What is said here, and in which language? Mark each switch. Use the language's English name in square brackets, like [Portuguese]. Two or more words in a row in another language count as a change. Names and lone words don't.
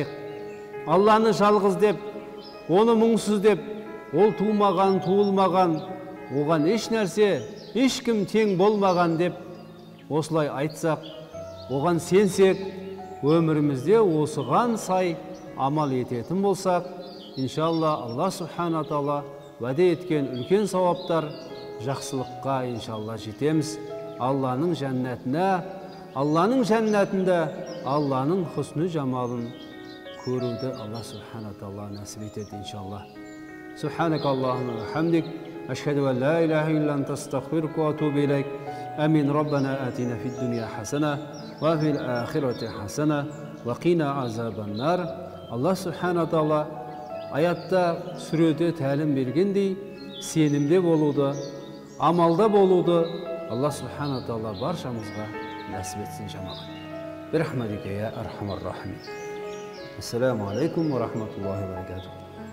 [Kazakh] Алланы жалғыз деп, оны мұңсыз деп, ол тумаған, туылмаған, оған еш нәрсе, ешкім тең болмаған деп осылай айтсақ, оған сенсек, өмірімізде осыған сай амал ететін болсақ, иншалла Аллах Субхана Тағала уәде еткен үлкен сауаптар, жақсылыққа иншалла жетеміз. Алланың жәннәтінде Алланың хусны жамалын көруді Аллах Субхана Тағала нәсіп етеді иншалла. [Arabic] سبحانك اللهم وبحمدك، أشهد أن لا إله إلا أنت، أستغفرك وأتوب إليك. Амин. ربنا آتنا في الدنيا حسنة وفي الآخرة حسنة وقنا عذاب النار. [Kazakh] Аллах Субхана Тағала аятта сүреде тәлім бергендей, сенімде болуды, амалда болуды Аллах Субхана Тағала баршамызға нәсіп етсін жамағат. [Arabic] برحمتك يا أرحم الراحمين. السلام عليكم ورحمة الله وبركاته.